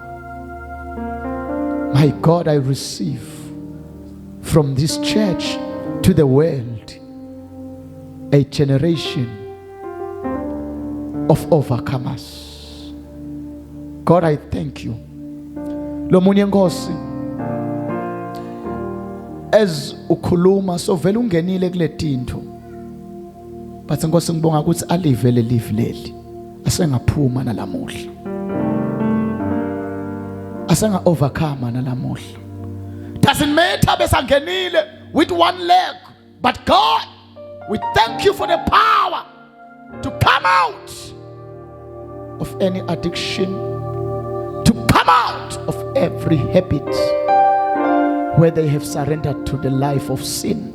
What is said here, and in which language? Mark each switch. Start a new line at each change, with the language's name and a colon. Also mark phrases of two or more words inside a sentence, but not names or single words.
English: My God, I receive from this church to the world a generation of overcomers. God, I thank you.
Swati: Lomunye Nkosi, as ukhuluma so vele ungenile kule tinto, but Nkosi ngibonga ukuthi alive le live leli asengaphuma nalamuhla, asenga overcome nalamuhla.
English: Doesn't matter besangenile with one leg, but God, we thank you for the power to come out of any addiction, to come out of every habit where they have surrendered to the life of sin.